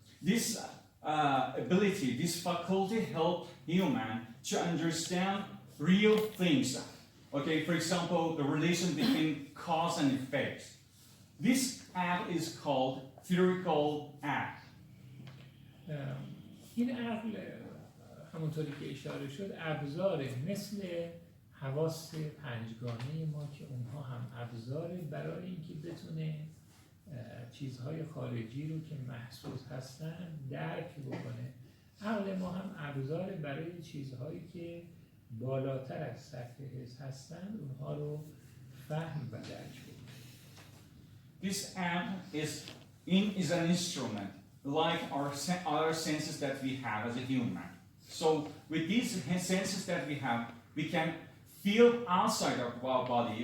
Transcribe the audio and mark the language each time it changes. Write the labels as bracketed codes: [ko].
[en] This ability, this faculty help human to understand real things. Okay, for example, the relation between cause and effect. This act is called theoretical act. [fa] این عقل همونطوری که اشاره شد ابزاره مثل حواس پنجگانه ما که اونها هم ابزاره برای اینکه بتونه چیزهای خارجی رو که محسوس هستن درک بکنه. عقل ما هم ابزاره برای چیزهایی که بالاتر از سطح حس هستن اونها رو فهم و درک بکنه. [en] This act is an instrument like our other senses that we have as a human. So with these senses that we have, we can feel outside of our body.